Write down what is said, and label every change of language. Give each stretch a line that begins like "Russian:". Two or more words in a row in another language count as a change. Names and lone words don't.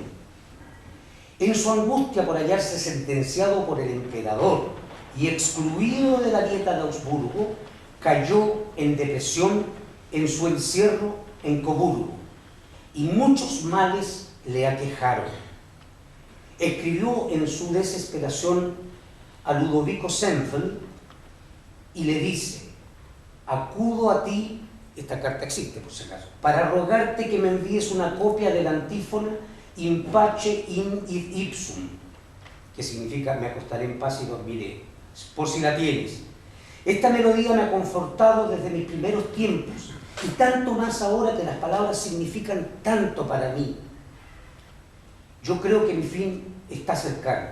Spanish: En su angustia por hallarse sentenciado por el emperador y excluido de la dieta de Augsburgo, cayó en depresión en su encierro en Coburgo, y muchos males le aquejaron. Escribió en su desesperación a Ludovico Senfeld y le dice: acudo a ti, esta carta existe por si acaso, para rogarte que me envíes una copia de la antífona
Latin: in pace in id ipsum,
Spanish: que significa me acostaré en paz y dormiré, por si la tienes. Esta melodía me ha confortado desde mis primeros tiempos, y tanto más ahora que las palabras significan tanto para mí. Yo creo que mi fin está cercano.